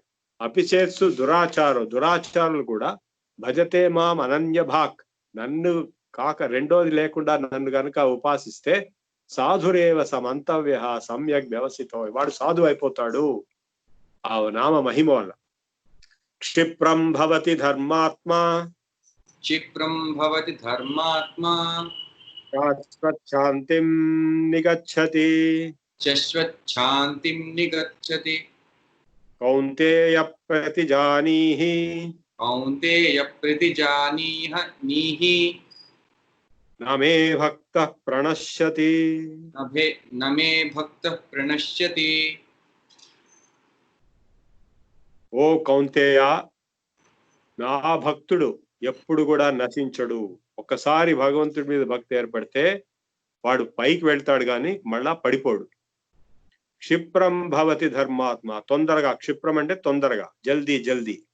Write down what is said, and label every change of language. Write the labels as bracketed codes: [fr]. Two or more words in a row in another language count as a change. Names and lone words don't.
[te] అపిచేత్సు దురాచారులు కూడా [sa] భజతే మాం అనన్య భాక్, [te] నన్ను కాక రెండోది లేకుండా నన్ను గనుక ఉపాసిస్తే [sa] సాధురేవ సమంతవ్య సమ్యక్ వ్యవసితో, [te] వాడు సాధు అయిపోతాడు ఆ నామ మహిమ వల్ల. [sa] క్షిప్రం భవతి ధర్మాత్మా क्षिप्रं भवति धर्मात्मा శాంతిం నిగచ్చతి शश्वच्छान्तिं निगच्छति। కౌంతేయ ప్రతిజానీహి कौन्तेय प्रतिजानीह नीहि నమే భక్త ప్రణశ్యతి. न मे भक्तः प्रणश्यति। [te] ఓ కౌంతేయ, నా భక్తుడు ఎప్పుడు కూడా నశించడు. ఒక్కసారి భగవంతుడి మీద భక్తి ఏర్పడితే వాడు పైకి వెళ్తాడు కానీ మళ్ళా పడిపోడు. [sa] క్షిప్రం భవతి ధర్మాత్మ, [te] తొందరగా, క్షిప్రం అంటే తొందరగా, [hi] जल्दी जल्दी.